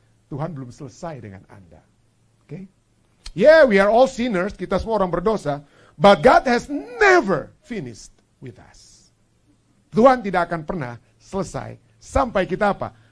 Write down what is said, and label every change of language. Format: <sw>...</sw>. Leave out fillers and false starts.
<id>Tuhan belum selesai dengan Anda.</id> <en>Okay? Yeah, we are all sinners,</en> <id>kita semua orang berdosa,</id> <en>but God has never finished with us.</en> <id>Tuhan tidak akan pernah selesai sampai kita apa?</id>